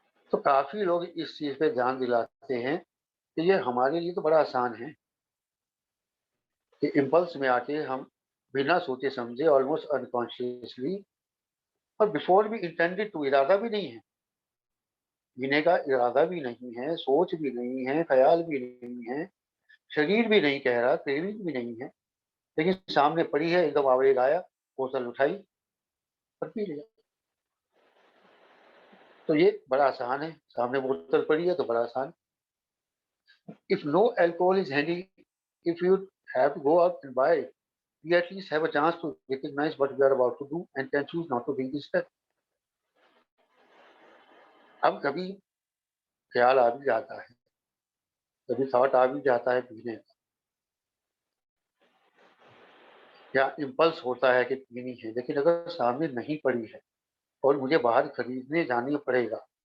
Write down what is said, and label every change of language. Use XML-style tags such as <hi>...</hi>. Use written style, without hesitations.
<hi>तो काफ़ी लोग इस चीज़ पे ध्यान दिलाते हैं कि ये हमारे लिए तो बड़ा आसान है कि इम्पल्स में आके हम बिना सोचे-समझे,</hi> <en>almost unconsciously,</en> <hi>और</hi> <en>before we intended to,</en> <hi>इरादा भी नहीं है, पीने का इरादा भी नहीं है, सोच भी नहीं है, ख़्याल भी नहीं है, शरीर भी नहीं कह रहा, क्रेविंग भी नहीं है, लेकिन सामने पड़ी है, एकदम आवेग आया, बोतल उठाई और पी लिया। तो ये बड़ा आसान है, सामने बोतल पड़ी है तो बड़ा आसान।</hi> <en>If no alcohol is handy, if you have to go out and buy, we at least have a chance to recognize what we are about to do and can choose not to take this step.</en> <hi>अब कभी ख्याल आ भी जाता है, कभी thought आ भी जाता है पीने का, या इम्पल्स होता है कि पीनी है, लेकिन अगर सामने नहीं पड़ी है और मुझे बाहर खरीदने जाना पड़ेगा,</hi>